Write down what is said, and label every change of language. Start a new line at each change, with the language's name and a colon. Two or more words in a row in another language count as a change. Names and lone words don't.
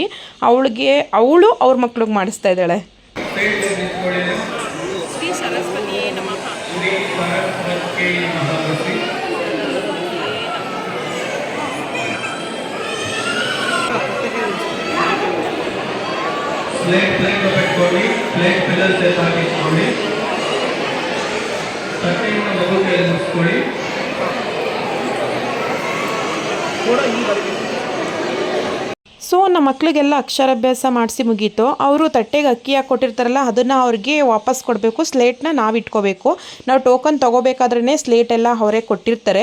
Kannada: ಅವಳು ಅವ್ರ ಮಕ್ಳಿಗೆ ಮಾಡಿಸ್ತಾ ಇದ್ದಾಳೆ. ಶ್ರೀ ಸರಸ್ವತಿ ನಮಃ.
Telugu: ಪ್ಲೇಟ್ పెట్టుకోండి, ప్లేట్ పిల్లల చేత తీసుకోండి, తట్టిన మగు తీసుకోండి.
Kannada: ಸೊ ನಮ್ಮ ಮಕ್ಕಳಿಗೆಲ್ಲ ಅಕ್ಷರಾಭ್ಯಾಸ ಮಾಡಿಸಿ ಮುಗೀತು. ಅವರು ತಟ್ಟೆಗೆ ಅಕ್ಕಿ ಹಾಕಿ ಕೊಟ್ಟಿರ್ತಾರಲ್ಲ ಅದನ್ನು ಅವ್ರಿಗೆ ವಾಪಸ್ ಕೊಡಬೇಕು. ಸ್ಲೇಟ್ನ ನಾವು ಇಟ್ಕೋಬೇಕು. ನಾವು ಟೋಕನ್ ತೊಗೋಬೇಕಾದ್ರೇ ಸ್ಲೇಟ್ ಎಲ್ಲ ಅವರೇ ಕೊಟ್ಟಿರ್ತಾರೆ.